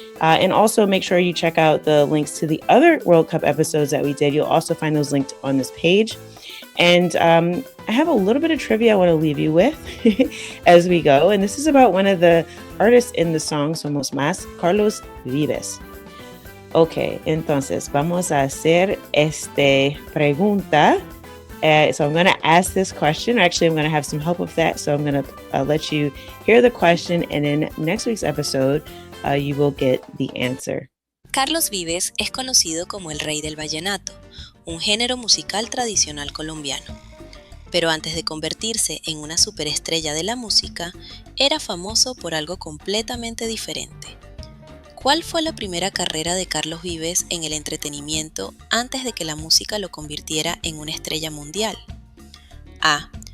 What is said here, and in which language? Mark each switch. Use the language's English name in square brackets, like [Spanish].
[English] And also make sure you check out the links to the other World Cup episodes that we did. You'll also find those linked on this page. And I have a little bit of trivia I want to leave you with as we go. And this is about one of the artists in the song Somos Más, Carlos Vives. [Spanish] Ok, entonces vamos a hacer pregunta. [English] So I'm going to ask this question. Actually, I'm going to have some help with that. So I'm going to let you hear the question. And in next week's episode, you will get the answer. [Spanish] Carlos Vives es conocido como el rey del vallenato, un género musical tradicional colombiano. Pero antes de convertirse en una superestrella de la música, era famoso por algo completamente diferente. ¿Cuál fue la primera carrera de Carlos Vives en el entretenimiento antes de que la música lo convirtiera en una estrella mundial? A.